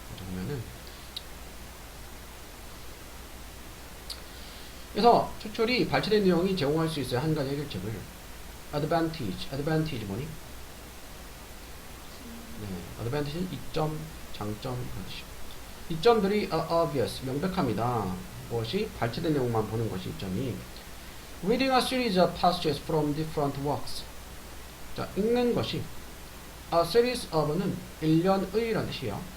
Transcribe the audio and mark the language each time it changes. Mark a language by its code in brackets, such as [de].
[ko] 먼저 보면은, 그래서 추출이 발췌된 내용이 제공할 수 있어요. 한 가지 해결책을. advantage 뭐니? 네, advantage는 이점, 장점, 그렇지. 이점들이 [en] are obvious, [ko] 명백합니다. 무엇이? 발췌된 내용만 보는 것이 이점이. [en] reading a series of passages from different works. [ko] 자, 읽는 것이 [en] a series of [ko] 는 일련의 라는 뜻이에요.